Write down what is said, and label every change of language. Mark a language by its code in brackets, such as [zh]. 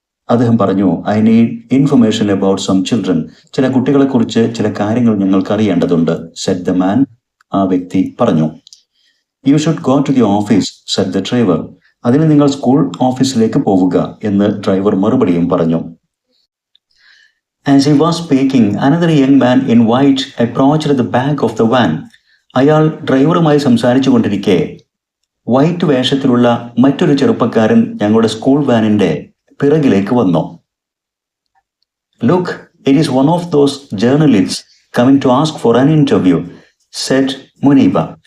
[ml] അദ്ദേഹം പറഞ്ഞു, [en] I need information about some children. [ml] ചില കുട്ടികളെ കുറിച്ച് ചില കാര്യങ്ങൾ ഞങ്ങൾക്ക് അറിയേണ്ടതുണ്ട്. [en] Said the man. [ml] ആ വ്യക്തി പറഞ്ഞു. [en] You should go to the office said the driver. [ml] അതിന് നിങ്ങൾ സ്കൂൾ ഓഫീസിലേക്ക് പോവുക എന്ന് ഡ്രൈവർ മറുപടിയും പറഞ്ഞു. [en] As he was speaking, another young man in white approached the back of the van. [ml] അയാൾ ഡ്രൈവറുമായി സംസാരിച്ചു കൊണ്ടിരിക്കെ വൈറ്റ് വേഷത്തിലുള്ള മറ്റൊരു ചെറുപ്പക്കാരൻ ഞങ്ങളുടെ സ്കൂൾ വാനിന്റെ പിറകിലേക്ക് വന്നു. [en] Look, it is one of those journalist coming to ask for an interview said Muneeba.